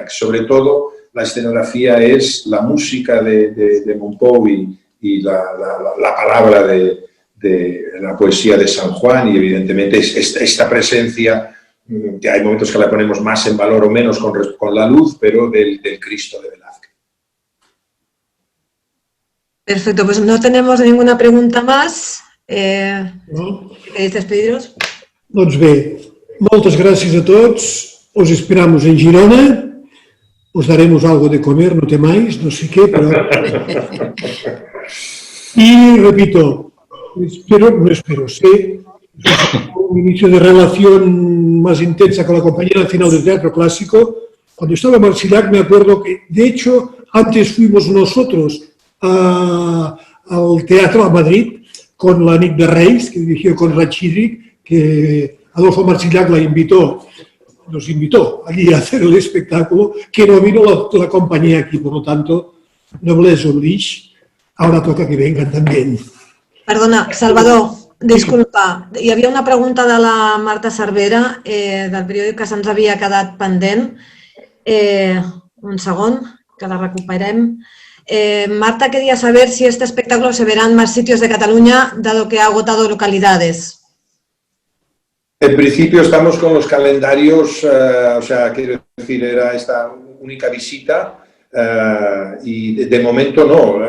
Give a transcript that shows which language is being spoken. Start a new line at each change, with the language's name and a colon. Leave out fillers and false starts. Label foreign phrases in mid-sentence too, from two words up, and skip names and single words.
Spanish: Sobre todo, la escenografía es la música de Mompou y la palabra de la poesía de San Juan, y evidentemente esta presencia, que hay momentos que la ponemos más en valor o menos con la luz, pero del Cristo de Velázquez. Perfecto, pues no tenemos ninguna pregunta más. No? ¿Queréis despediros?
Catalan: Doncs bé, moltes gràcies a tots.
Spanish: Os esperamos en Girona. Os daremos algo de comer, no temáis, no sé qué, pero... Y repito, sé un inicio de relación más intensa con la Compañía Nacional de Teatro Clásico. Cuando estaba en Marsillac me acuerdo que, de hecho, antes fuimos nosotros al teatro a Madrid con la Nit de Reis, que dirigió con Rachidric, que Adolfo Marsillac nos invitó allí a hacer el espectáculo, que no vino la compañía aquí, por lo tanto,
French: noblesse oblige,
Spanish: ahora toca que vengan también.
Catalan: Perdona, Salvador, disculpa, hi havia una pregunta de la Marta Cervera del periòdic
Spanish: que se'ns havia quedat pendent.
Catalan: Un segon, que la recuperem.
Spanish: Marta quería saber si este espectáculo se verá en más sitios de Cataluña, dado que ha agotado localidades. En principio estamos con los calendarios, o sea, quiero decir, era esta única visita y de momento no.